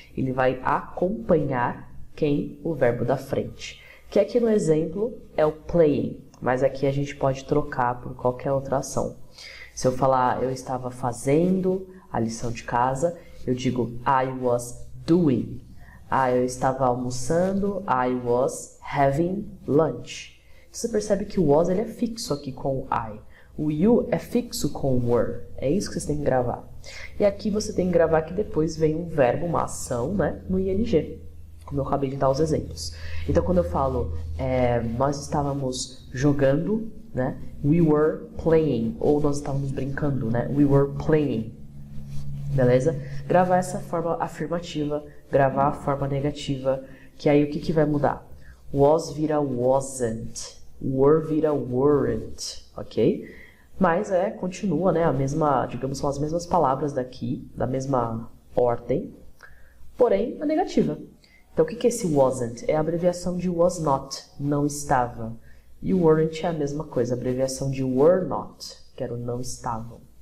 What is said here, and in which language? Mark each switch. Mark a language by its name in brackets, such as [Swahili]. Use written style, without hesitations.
[Portuguese] Ele vai acompanhar quem? O verbo da frente. Que aqui no exemplo é o playing, mas aqui a gente pode trocar por qualquer outra ação. Se eu falar eu estava fazendo a lição de casa, eu digo [English] I was doing. [Portuguese] Eu estava almoçando, [English] I was having lunch. [Portuguese] Você percebe que o was ele é fixo aqui com o I. O you é fixo com o were. É isso que você tem que gravar. E aqui você tem que gravar que depois vem um verbo, uma ação, né, no ing, como eu acabei de dar os exemplos. Então, quando eu falo nós estávamos jogando, né, [English] we were playing, [Portuguese] ou nós estávamos brincando, né, we were playing. Beleza? Gravar essa forma afirmativa, gravar a forma negativa, que aí o que vai mudar? Was vira wasn't, were vira weren't, ok? Mas continua, né, a mesma, digamos, são as mesmas palavras daqui, da mesma ordem, porém a negativa. Então o que é esse wasn't? É a abreviação de [English] was not, [Portuguese] não estava. E o weren't é a mesma coisa, a abreviação de [English] were not, [Portuguese] que era o não estavam.